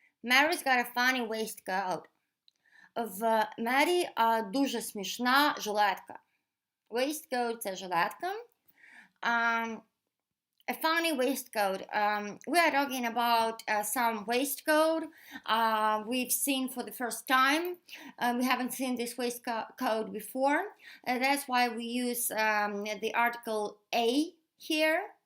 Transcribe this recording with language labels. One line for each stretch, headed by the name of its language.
English: Mary's got a funny waistcoat.
Ukrainian: В Мері дуже смішна жилетка. Waistcoat – це жилетка.
English: a funny waistcoat. We are talking about some waistcoat we've seen for the first time. We haven't seen this waistcoat before. That's why we use the article a here.